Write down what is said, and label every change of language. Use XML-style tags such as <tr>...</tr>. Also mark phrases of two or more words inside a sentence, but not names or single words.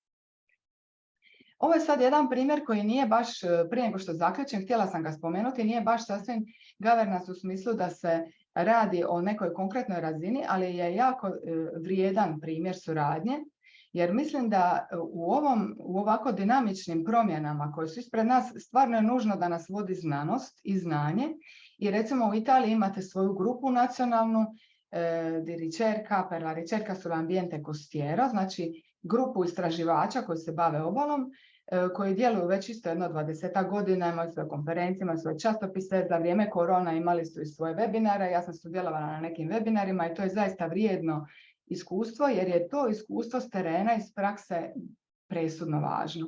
<hr>Ovo je sad jedan primjer koji nije baš, prije nego što zaključim, htjela sam ga spomenuti, nije baš sasvim governance u smislu da se radi o nekoj konkretnoj razini, ali je jako vrijedan primjer suradnje, jer mislim da u ovako dinamičnim promjenama koje su ispred nas, stvarno je nužno da nas vodi znanost i znanje. I recimo u Italiji imate svoju grupu nacionalnu,</hr> <it>di ricerca per la ricerca sull'ambiente costiero,</it> <hr>znači grupu istraživača koji se bave obalom, koji djeluju već isto 20 godina, imaju svoje konferencije, imaju svoje časopise. Za vrijeme korona imali su i svoje webinare, ja sam sudjelovala na nekim webinarima i to je zaista vrijedno iskustvo, jer je to iskustvo s terena, iz prakse presudno važno.</hr>